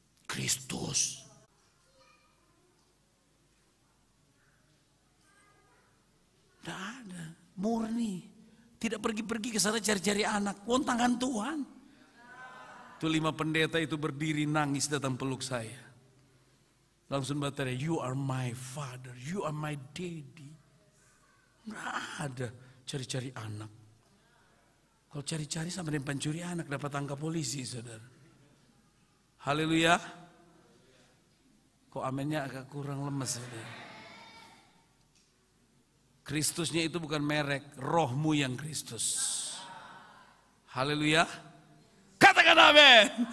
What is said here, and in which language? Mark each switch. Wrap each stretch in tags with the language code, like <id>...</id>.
<id>Kristus. Tidak ada, murni. Tidak pergi-pergi ke sana cari-cari anak, tangan Tuhan. Itu 5 pendeta itu berdiri nangis datang peluk saya.</id> <en>Langsung berkata, you are my father, you are my daddy.</en> <id>Nggak ada cari-cari anak. Kalau cari-cari sama dengan pencuri anak dapat tangkap polisi, saudara. Haleluya. Kok amennya agak kurang lemes, saudara. Kristusnya itu bukan merek, rohmu yang Kristus. Haleluya. Katakan amin.</id>